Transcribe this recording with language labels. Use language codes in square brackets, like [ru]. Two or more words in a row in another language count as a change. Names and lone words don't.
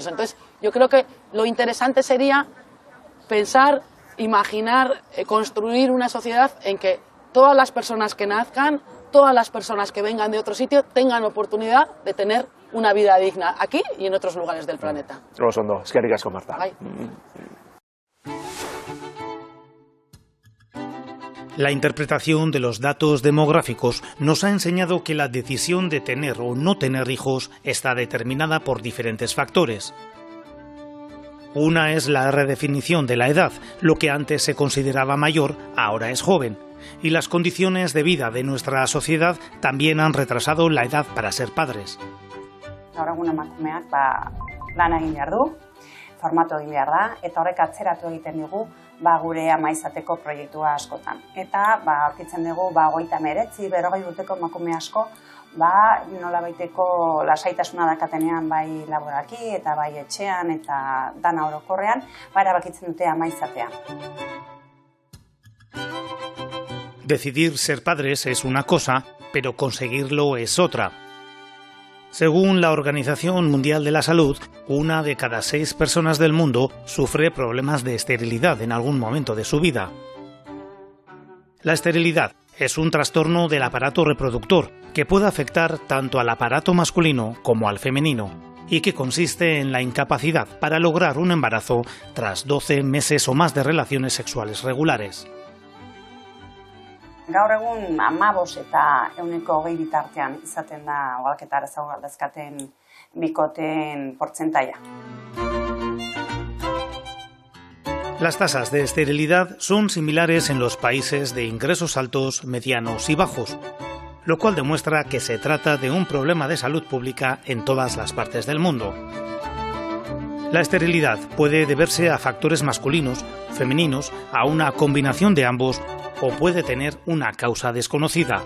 [es] Entonces, yo creo que lo interesante sería pensar, imaginar, construir una sociedad en que todas las personas que nazcan, todas las personas que vengan de otro sitio tengan oportunidad de tener una vida digna aquí y en otros lugares del planeta. [eu] Oso ondo, eskerrik asko, Marta. Bai. [es] La interpretación de los datos demográficos nos ha enseñado que la decisión de tener o no tener hijos está determinada por diferentes factores. Una es la redefinición de la edad. Lo que antes se consideraba mayor, ahora es joven. Y las condiciones de vida de nuestra sociedad también han retrasado la edad para ser padres. [eu] Gaur egun emakumeak lan egin behar du, formatu egin behar da, eta horrek atzeratu egiten digu gure ama izateko proiektua askotan. Eta aurkitzen dugu 39, 40 urteko emakume asko nolabaiteko lasaitasuna dakatenean bai laboralki eta bai etxean eta dana orokorrean, erabakitzen dute ama izatea. [es] Decidir ser padres es una cosa, pero conseguirlo es otra. Según la Organización Mundial de la Salud, 1 de cada 6 personas del mundo sufre problemas de esterilidad en algún momento de su vida. La esterilidad es un trastorno del aparato reproductor que puede afectar tanto al aparato masculino como al femenino y que consiste en la incapacidad para lograr un embarazo tras 12 meses o más de relaciones sexuales regulares. [eu] Gaur egun 15 eta 20 bitartean izaten da ugalketa arazoak dazkaten bikoteen portzentaia. [es] Las tasas de esterilidad son similares en los países de ingresos altos, medianos y bajos, lo cual demuestra que se trata de un problema de salud pública en todas las partes del mundo. La esterilidad puede deberse a factores masculinos, femeninos, a una combinación de ambos, o puede tener una causa desconocida.